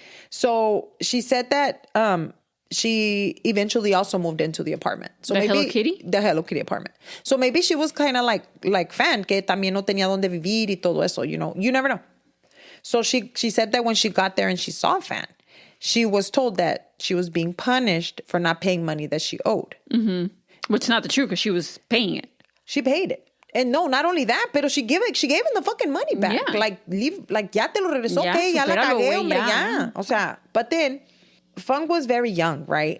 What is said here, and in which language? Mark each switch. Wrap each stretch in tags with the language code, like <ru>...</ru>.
<en>So she said that she eventually also moved into the apartment. So the Hello Kitty? The Hello Kitty apartment. So maybe she was kind of like Fan,</en> <es>que también no tenía donde vivir y todo eso,</es> <en>you never know. So she said that when she got there and she saw Fan, she was told that she was being punished for not paying money that she owed. Mm-hmm. Which is not the truth because she was paying it. She paid it. And no, not only that, pero she gave him the fucking money back. Yeah.</en> <es>Ya te lo regresó, okay, ya la cagué, hombre, ya. O sea,</es> <en>but then Fong was very young, right?</en>